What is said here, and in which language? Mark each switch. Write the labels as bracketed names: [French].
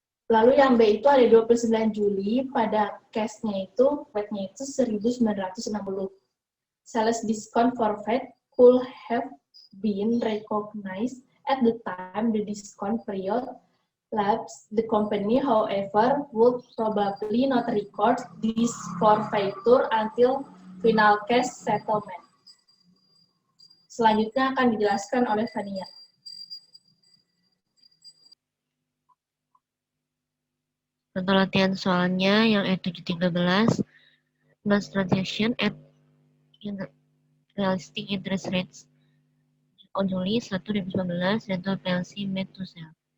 [Indonesian] Lalu yang B itu ada 29 Juli, pada cash-nya itu, rate-nya itu 1.960. [English] Sales discount forfeit could have been recognized at the time the discount period lapsed. The company, however, would probably not record this forfeiture until final cash settlement. [Indonesian] Selanjutnya akan dijelaskan oleh Fania. [English] Contoh latihan soalnya yang E713, mass transaction at realistic interest rates on Juli 1, 2019, Rental PLC made to sell.